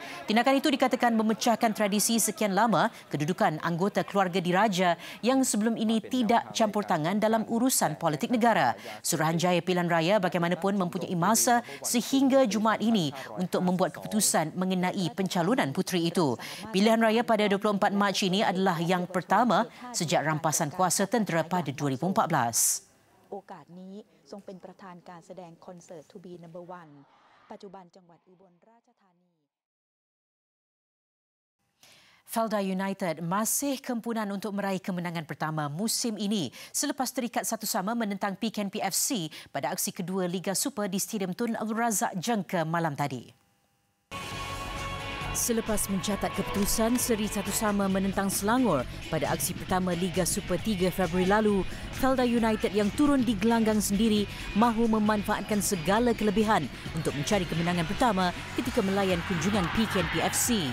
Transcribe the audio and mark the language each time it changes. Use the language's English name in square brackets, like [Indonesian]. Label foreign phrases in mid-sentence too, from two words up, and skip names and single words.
[Malay] Tindakan itu dikatakan memecahkan tradisi sekian lama kedudukan anggota keluarga diraja yang sebelum ini tidak campur tangan dalam urusan politik negara. Suruhanjaya Pilihan Raya bagaimanapun mempunyai masa sehingga Jumaat ini untuk membuat keputusan mengenai pencalonan puteri itu. Pilihan raya pada 24 Mac ini adalah yang pertama sejak rampasan kuasa tentera pada 2014. [Thai] โอกาสนี้ทรงเป็นประธานการแสดงคอนเสิร์ต To Be Number One ปัจจุบันจังหวัดอุบลราชธานี [Malay] Felda United masih kempunan untuk meraih kemenangan pertama musim ini selepas terikat satu sama menentang PKNP FC pada aksi kedua Liga Super di Stadium Tun Abdul Razak Jengke malam tadi. Selepas mencatat keputusan seri satu sama menentang Selangor pada aksi pertama Liga Super 3 Februari lalu, Felda United yang turun di gelanggang sendiri mahu memanfaatkan segala kelebihan untuk mencari kemenangan pertama ketika melayan kunjungan PKNP FC.